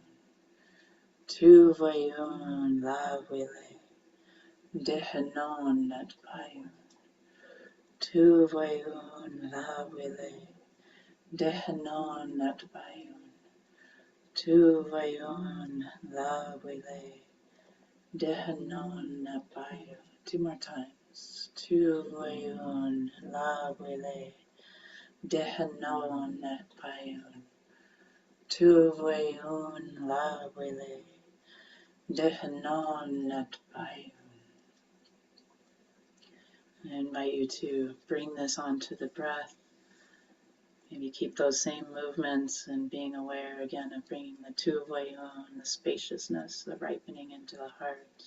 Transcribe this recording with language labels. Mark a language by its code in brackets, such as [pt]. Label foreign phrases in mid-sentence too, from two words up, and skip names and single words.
[en] Tu Vayun La Wile Dehanon Net Bayun. Tu Vayun La Wile Dehanon Net Bayun. Tu Vayun La Wile Dehanon Net Bayun. Two more times. Tu Vayun La Wile Dehanon Net Bayun. Tu Vayun La Wile Dehanon Net Bayun. I invite you to bring this onto the breath. Maybe keep those same movements and being aware again of bringing the Tu Vayun, the spaciousness, the ripening into the heart.